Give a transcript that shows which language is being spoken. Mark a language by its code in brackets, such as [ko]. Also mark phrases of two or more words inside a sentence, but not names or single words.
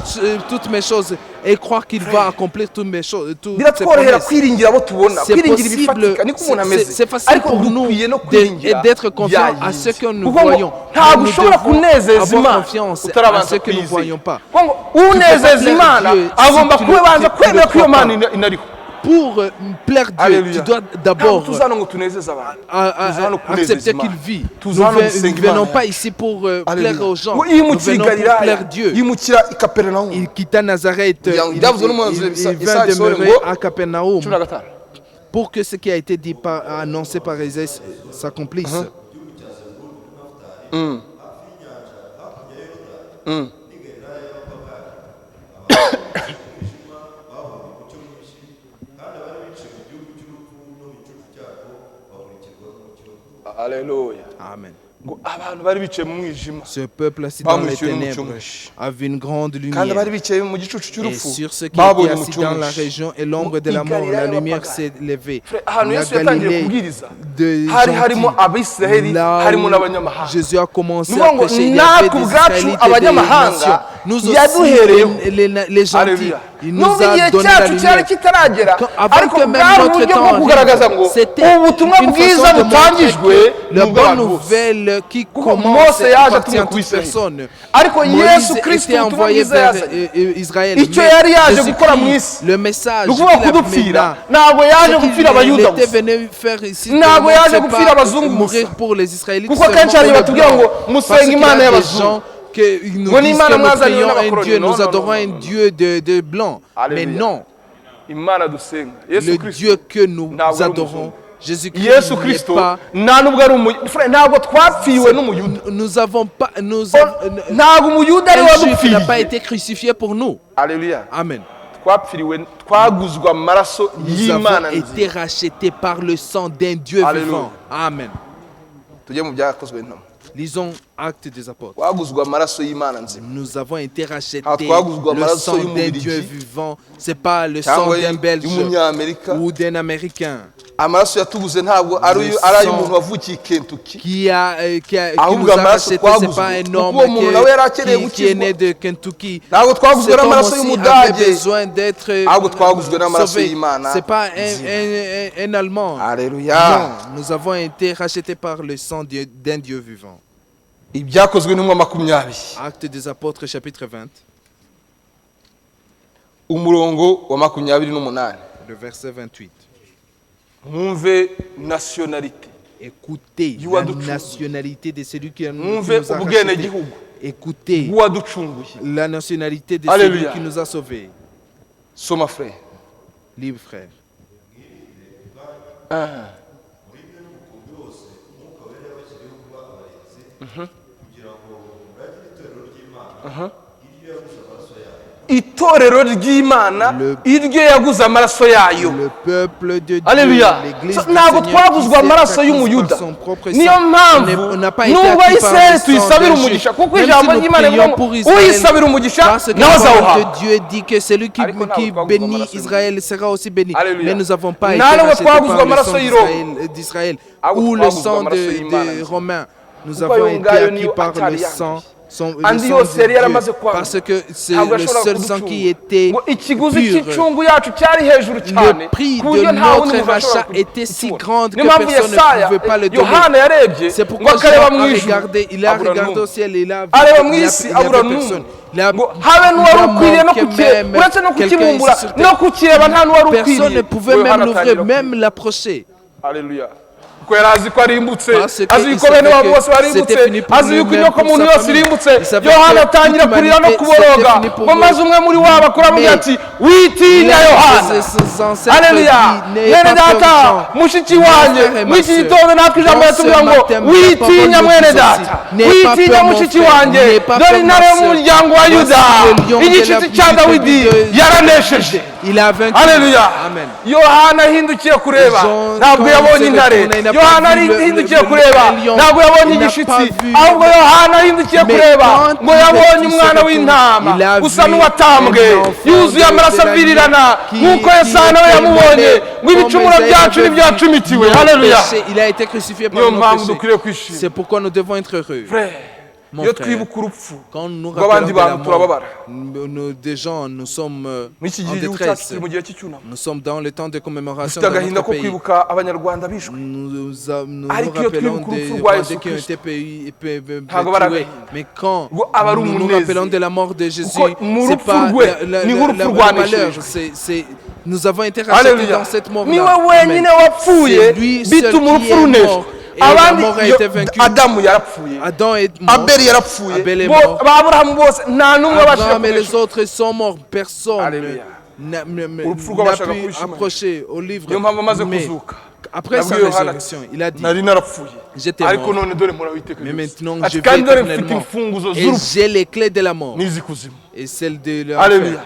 [fr] toutes mes choses et croire qu'il va accomplir toutes mes choses. [rw] biratworohera kwiringira abo tubona kwiringira ibifatika niko umuntu ameze [fr] C'est facile pour nous d'être confiants à ce que nous voyons. [rw] ntabwo ushobora kunezeza [fr] avoir [rw] imana [fr] confiance à [rw] utarabanza [fr] ce que nous ne [rw] kwizera [fr] voyons pas. [rw] unezeza imana agomba kubanza kwemera ko iyo mana inariho [fr] pour plaire Dieu, Alléluia. tu dois d'abord [rw] tuzana ngo tunezeze abantu [fr] accepter qu'il vit. Nous ne venons pas ici pour plaire aux gens. Nous venons pour plaire Dieu. [rw] yimukira i Kaperinawumu [fr] Il quitta Nazareth, il vint demeurer à Capernaum pour que ce qui a été dit annoncé par Isaïe s'accomplisse. Alléluia. Amen. [rw] ngo abantu bari bicaye mu mwijima [fr] Ce peuple assis dans les [rw] bamurikiwe [fr] ténèbres [rw] n'umucyo mwinshi [fr] avait une grande [rw] kandi abari [fr] lumière. [rw] bicaye mu gicucu [fr] Et [rw] cy'urupfu [fr] sur ceux qui [rw] babonye [fr] étaient assis [rw] umucyo [fr] dans la [rw] mwinshi [fr] région et l'ombre de la mort, la lumière s'est levée. [rw] ahantu [fr] La [rw] Yesu yatangiye [fr] Galilée [rw] kubwiriza [fr] de [rw] hari harimo [fr] gentils, [rw] abisiraheli [fr] là [rw] harimo [fr] où [rw] n'abanyamahanga [fr] Jésus a commencé Nous à avons- prêcher, il y avait des [rw] natwe [fr] Israélites [rw] ubwacu [fr] et des [rw] abanyamahanga [fr] nations. Nous aussi, [rw] yaduhereyeho. [fr] les gentils, Alléluia. il nous [rw] nubwo [fr] a [rw] igihe [fr] donné la [rw] cyacu cyari [fr] lumière. [rw] kitaragera [fr] Avant [rw] ariko [fr] que même [rw] bwari [fr] notre [rw] uburyo [fr] temps [rw] bwo kugaragaza [fr] arrive, [rw] ngo [fr] c'était [rw] ubutumwa [fr] une [rw] bwiza [fr] façon de montrer [rw] butangijwe [fr] que la [rw] ni [fr] bonne [rw] ubw'abantu bose [fr] nouvelle qui [rw] kuko [fr] commence [rw] Mose yaje [fr] appartient [rw] atumwe [fr] à [rw] ku [fr] toute [rw] Isiraheli [fr] personne. [rw] ariko Yesu [fr] Moïse [rw] Kristo [fr] était [rw] ubutumwa [fr] envoyé [rw] bwiza [fr] vers [rw] yazanye [fr] Israël. [rw] icyo [fr] Mais [rw] yari yaje [fr] Jésus-Christ, [rw] gukora mu isi [fr] le message [rw] ni ukuvuga [fr] qu'il [rw] kudupfira amena, ntabwo yaje [fr] ce [rw] gupfira [fr] qu'il [rw] abayuda [fr] était [rw] gusa [fr] venu faire ici, [rw] Ntabwo yaje [fr] c'est [rw] gupfira [fr] pas [rw] abazungu [fr] mourir [rw] gusa. [fr] pour les Israélites [rw] Kuko [fr] seulement, [rw] kenshi hari [fr] pour les [rw] batubwira ngo [fr] Blancs. [rw] musenge [fr] Parce qu'il y [rw] Imana [fr] a des [rw] y'abazungu [fr] gens qui nous [rw] Ngo [fr] disent [rw] n'Imana [fr] que nous [rw] mwazaniwe [fr] prions un [rw] n'abakoloni. [fr] Dieu, Non, nous non, adorons non, un non. Dieu de blanc. Mais Alléluia. non, [rw] imana dusenga Yesu [fr] le [rw] Kristo [fr] Dieu que nous [rw] ntabwo ari [fr] adorons, [rw] umuzungu. [fr] Jésus-Christ [rw] Yesu [fr] n'est [rw] Kristo [fr] pas. [rw] nta nubwo ari umuyuda ntabwo twapfiwe n'umuyuda [fr] Nous avons pas. [rw] ntabwo umuyuda ari we [fr] Un juif n'a pas [rw] wadupfiriye [fr] été crucifié pour nous. Alléluia Amen. [rw] twapfiriwe twaguzwe amaraso [fr] Nous avons [rw] y'imana [fr] été [rw] nzima [fr] rachetés par le sang d'un Dieu Alléluia. vivant. Amen. [rw] tujye mu byakozwe n'intumwa [fr] Lisons Actes des Apôtres. [rw] twaguzwe amaraso y'imana nzima [fr] Nous avons été rachetés. [rw] twaguzwe [fr] Le [rw] amaraso [fr] sang d'un [rw] y'umubirigi [fr] Dieu vivant. C'est pas le sang [rw] cyangwa [fr] d'un Belge [rw] y'umunyamerika [fr] ou d'un Américain [rw] amaraso yatuguze ntabwo ari [fr] Le [rw] ay'umuntu [fr] sang [rw] wavukiye i Kentucky [fr] qui [rw] ahubwo [fr] nous a [rw] amaraso [fr] rachetés. [rw] twaguzwe [fr] C'est pas un [rw] kuko [fr] homme [rw] uwo muntu nawe yari akeneye [fr] qui est né [rw] gukizwa [fr] de Kentucky. [rw] ntabwo twaguzwe [fr] Cet homme [rw] n'amaraso [fr] aussi [rw] y'umudage [fr] avait besoin d'être [rw] ahubwo twaguzwe n'amaraso [fr] sauvé. [rw] y'Imana [fr] C'est pas un Allemand. Alléluia Non, nous avons été rachetés par le sang d'un Dieu vivant. [rw] ibyakozwe n'umwa 20 [fr] Actes des Apôtres, chapitre 20, [rw] umurongo wa 28 [fr] le verset 28. [rw] mwumve nationalité [fr] Écoutez [en] You [fr] la [en] are the truth. [fr] nationalité de celui qui nous [rw] mwumve [fr] a rachetés. [rw] ubwenegihugu [fr] Écoutez [rw] bw'uwaducunguye [fr] la nationalité de Alléluia. celui qui nous a sauvés. [rw] soma frère [fr] Libre frère. [rw] itorero ry'Imana iryo yaguze amaraso yayo [fr] Le peuple de Dieu, Alléluia. l'église du [rw] Ntabwo [fr] Seigneur [rw] twaguzwe [fr] qui [rw] amaraso [fr] s'est [rw] y'umuyuda [fr] par son propre [rw] niyo [fr] sang. [rw] mpamvu [fr] On n'a pas été [rw] nubwo [fr] acquis par [rw] Isirayeli [fr] le sang [rw] tuyisabira [fr] d'un [rw] umugisha [fr] juif. [rw] kuko [fr] Même [rw] ijambo [fr] si nous [rw] ry'Imana rivuga [fr] prions [rw] ngo [fr] pour Israël, [rw] uyisabira umugisha [fr] parce que [rw] nawe [fr] la parole [rw] azawuhabwa [fr] de Dieu dit que celui qui [rw] Ariko ntabwo twaguzwe [fr] bénit [rw] amaraso [fr] Israël sera aussi béni. Alléluia. Mais nous n'avons pas été [rw] Nta nubwo [fr] rachetés [rw] twaguzwe [fr] par le [rw] amaraso [fr] sang [rw] y'Iroma. [fr] d'Israël [rw] Ahubwo [fr] ou le [rw] twaguzwe [fr] sang [rw] amaraso y'Imana [fr] des [rw] nzima. [fr] Romains. Nous [rw] Kuko [fr] avons [rw] ayo [fr] été [rw] ngayo [fr] acquis [rw] niyo [fr] par le [rw] atari [fr] sang. Le [rw] andi [fr] sang [rw] yose [fr] de [rw] yari [fr] Dieu, [rw] yaramaze kwanga [fr] parce que c'est [rw] ntabwo [fr] le [rw] yashobora [fr] seul sang [rw] kuducunga. [fr] qui était [rw] ngo ikiguzi [fr] pur. [rw] cy'incungu yacu cyari hejuru cyane [fr] Le prix [rw] ku buryo [fr] de [rw] nta wundi [fr] notre [rw] muntu ashobora [fr] rachat était si [rw] kukibona. [fr] grand que [rw] Niyo mpamvu [fr] personne ne [rw] Yesaya [fr] pouvait pas le donner. [rw] Yohana yarebye [fr] C'est [rw] ngo [fr] pourquoi [rw] akareba [fr] Jean [rw] mu [fr] a [rw] ijuru [fr] regardé, il a [rw] abura [fr] regardé [rw] n'umwe. [fr] au ciel et il a vu [rw] areba mu [fr] il y [rw] isi [fr] avait [rw] abura [fr] personne. [rw] n'umwe [fr] Il a- [rw] ngo habe n'uwari [fr] il a [rw] ukwiriye no [fr] manqué [rw] kukireba [fr] même [rw] uretse no [fr] quelqu'un [rw] kukibumbura [fr] ici sur terre. [rw] no kukireba nta n'uwari [fr] Personne [rw] ukwiriye [fr] ne pouvait [rw] ngo [fr] même [rw] Yohana [fr] l'ouvrir, [rw] atangira [fr] même l'approcher. Alléluia. [rw] Kuko yari azi ko arimbutse [fr] Parce que [rw] azi [fr] il [rw] yuko bene [fr] savait [rw] wabo [fr] que [rw] bose barimbutse [fr] c'était fini pour [rw] azi yuko [fr] lui-même, [rw] inyoko [fr] pour [rw] muntu [fr] sa [rw] yose [fr] famille. [rw] irimbutse [fr] Il savait [rw] Yohana [fr] que [rw] atangira [fr] toute [rw] kurira no [fr] humanité, [rw] kuboroga [fr] c'était fini pour [rw] ngo [fr] lui. [rw] maze umwe muri wabo akora avuga [fr] Mais [rw] ati witinya Yohana [fr] ses ancêtres Alléluia. dit, n'ayez [rw] Mwene [fr] pas peur, [rw] data [fr] Jean. [rw] mushiki [fr] Mon [rw] wanjye [fr] frère et ma [rw] muri iki [fr] sœur, [rw] gitondo natwe ijambo [fr] dans [rw] yatubwira [fr] ce [rw] ngo [fr] matin, la [rw] witinya [fr] parole [rw] mwene [fr] nous dit [rw] data [fr] aussi, n'ayez pas [rw] witinya [fr] peur, mon [rw] mushiki [fr] frère, [rw] wanjye [fr] n'ayez pas [rw] dore [fr] peur, [rw] intare [fr] ma [rw] yo mu [fr] sœur. [rw] muryango wa [fr] Voici [rw] Yuda [fr] le lion de [rw] igishitsi [fr] la [rw] cya [fr] tribu [rw] Dawidi [fr] de- [rw] yaranesheje [fr] Il a vaincu. [rw] Haleluya. [fr] Amen. [rw] Yohana ahindukiye kureba [fr] Jean, [rw] ntabwo [fr] quand [rw] yabonye [fr] il s'est [rw] intare [fr] retourné, il n'a pas [rw] Yohana [fr] vu le [rw] ahindukiye kureba [fr] lion. [rw] ntabwo yabonye [fr] Il n'a [rw] igishitsi [fr] pas vu [rw] ahubwo Yohana ahindukiye [fr] Mais [rw] kureba [fr] quand [rw] ngo [fr] il [rw] yabonye [fr] s'est [rw] umwana [fr] retourné, [rw] w'intama [fr] il a [rw] usa [fr] vu [rw] n'uwatambwe [fr] un enfant [rw] yuzuye [fr] de [rw] amaraso [fr] l'agneau [rw] avirirana [fr] qui- [rw] nk'uko [fr] qui [rw] Yesaya nawe [fr] était [rw] yamubonye [fr] immolé, [rw] ngo ibicumuro [fr] comme [rw] byacu [fr] Isaïe avait [rw] ntibyacumitiwe [fr] vu nos [rw] haleluya [fr] péchés. Il a été crucifié par [rw] niyo [fr] nos [rw] mpamvu [fr] péchés. [rw] dukwiriye kwishima [fr] C'est pourquoi nous devons être heureux. Frère, Mon [rw] iyo [fr] frère, [rw] twibuka urupfu [fr] quand nous nous [rw] rw'abandi [fr] rappelons de la [rw] bantu turababara [fr] mort, nous, des gens, nous sommes [rw] muri iki [fr] en [rw] gihe igihugu cyacu [fr] détresse. [rw] kiri mu gihe cy'icyunamo [fr] Nous sommes dans le temps de commémoration [rw] dufite [fr] dans [rw] agahinda [fr] notre [rw] ko [fr] pays. [rw] kwibuka abanyarwanda bishwe [fr] Nous [rw] Ariko iyo [fr] rappelons [rw] twibuka urupfu [fr] des [rw] rwa [fr] Rwandais [rw] Yesu [fr] qui ont [rw] Kristo, [fr] été [rw] ntabwo bari [fr] tués. [rw] agahinda. [fr] Mais quand [rw] Ngo aba ari [fr] nous nous [rw] umunezero. [fr] rappelons de la mort de Jésus, [rw] Kuko mu [fr] c'est [rw] rupfu [fr] pas [rw] rwe ni nk'urupfu [fr] le [rw] rwanesherejwe. [fr] malheur, Nous avons été rachetés dans cette mort-là. [rw] niwe wenyine wapfuye bituma urupfu runeshwa. Abandi Adamu yarapfuye, Abeli yarapfuye, Aburahamu bose nta n'umwe wabashije [fr] Abraham et les autres sont morts. Personne n'a pu approcher au livre. Mais après sa résurrection, il a dit, j'étais mort, mais maintenant je vis éternellement et j'ai les clés de la mort et celles de l'enfer.